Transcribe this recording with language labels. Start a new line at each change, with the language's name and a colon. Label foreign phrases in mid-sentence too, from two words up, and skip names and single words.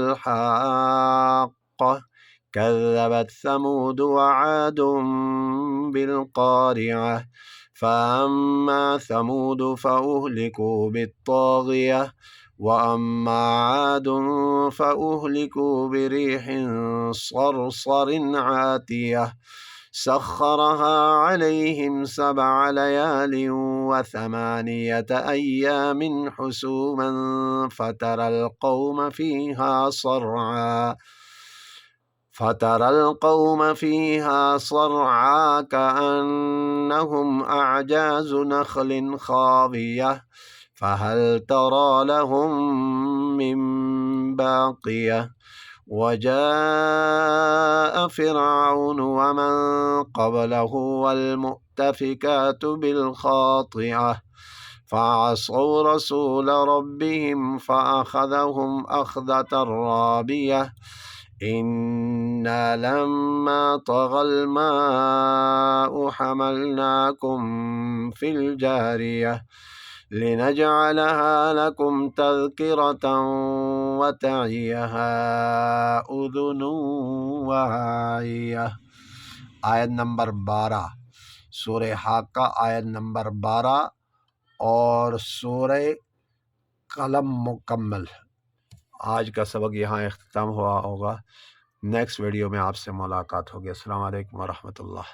Arabic: الحاقة كذبت ثمود وعاد بالقارعة فأما ثمود فأهلكوا بالطاغية وأما عاد فأهلكوا بريح صرصر عاتية سخرها عليهم سبع ليال وثمانية أيام حسوما فترى ال قوم فيها صرعى كأنهم أعجاز نخل خاوية فهل ترى لهم من باقية. وجاء فرعون ومن قبله والمؤتفكات بالخاطئة فعصوا رسول ربهم فأخذهم أخذة رابية. إنا لما طغى الماء حملناكم في الجارية لنجعلها لكم تذكرة وتعيها أذن واعية.
Urdu: آیت نمبر 12، سورہ حاقہ آیت نمبر 12 اور سورہ قلم مکمل. آج کا سبق یہاں اختتام ہوا ہوگا.
English: next video
Urdu: میں آپ سے ملاقات ہوگی.
Arabic: السلام عليكم ورحمة الله.